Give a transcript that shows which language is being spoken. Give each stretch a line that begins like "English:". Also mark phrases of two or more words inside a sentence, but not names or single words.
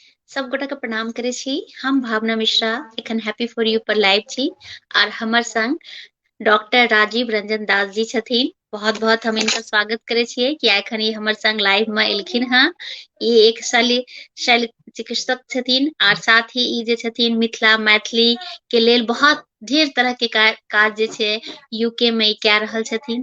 Maithili: सब गोटा के प्रणाम करे छी। हम भावना मिश्रा एखन हैप्पी फॉर यू पर लाइव छी और हमर संग डॉक्टर राजीव रंजन दास जी छथिन। बहुत-बहुत हम इनका स्वागत करे छियै कि एखन ई हमर संग लाइव में एलखिन हैं। ई एक शल्य चिकित्सक छथिन और साथ ही ई जे छथिन मिथिला मैथिली के लेल बहुत ढेर तरह के काज जे छै यूके में ई कए रहल छथिन।